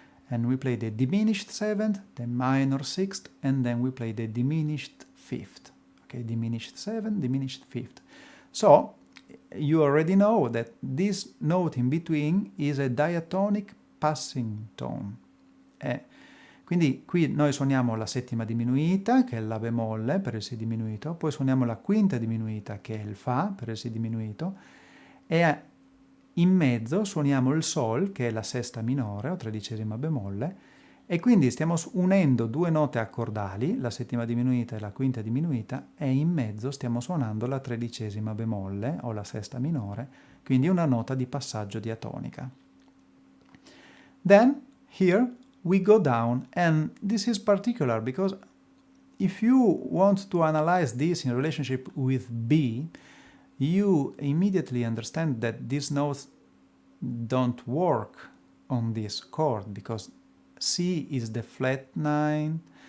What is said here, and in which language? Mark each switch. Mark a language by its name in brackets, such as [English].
[English] And we play the diminished 7th, the minor 6th, and then we play the diminished 5th. Okay, diminished 7th, diminished 5th. So, you already know that this note in between is a diatonic passing tone. [Italian] Quindi qui noi suoniamo la settima diminuita, che è il La bemolle per il Si diminuito, poi suoniamo la quinta diminuita, che è il Fa per il Si diminuito, e in mezzo suoniamo il Sol, che è la sesta minore o tredicesima bemolle, e quindi stiamo unendo 2 note accordali, la settima diminuita e la quinta diminuita, e in mezzo stiamo suonando la tredicesima bemolle o la sesta minore, quindi una nota di passaggio diatonica. [English] Then, here, we go down, and this is particular because if you want to analyze this in relationship with B, you immediately understand that these notes don't work on this chord, because C is the flat 9.